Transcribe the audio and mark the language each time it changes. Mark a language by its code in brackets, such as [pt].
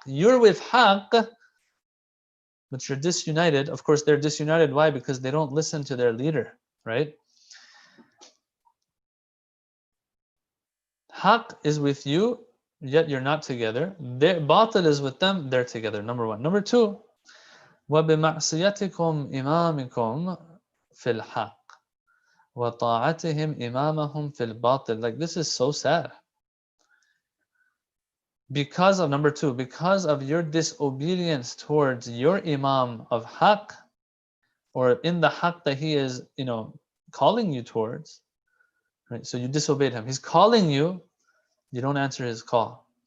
[en] You're with haqq, but you're disunited. Of course, they're disunited. Why? Because they don't listen to their leader, right? Haqq is with you, yet you're not together. Batil is with them, they're together. Number one. Number two, [ar] وَبِمَعْصِيَتِكُمْ إِمَامِكُمْ فِي الْحَقِّ وَطَاعَتِهِمْ إِمَامَهُمْ فِي الْبَاطِلِ. [en] Like, this is so sad. Because of, number two, because of your disobedience towards your Imam of Haqq, or in the Haqq that he is, calling you towards, right? So you disobeyed him. He's calling you, you don't answer his call.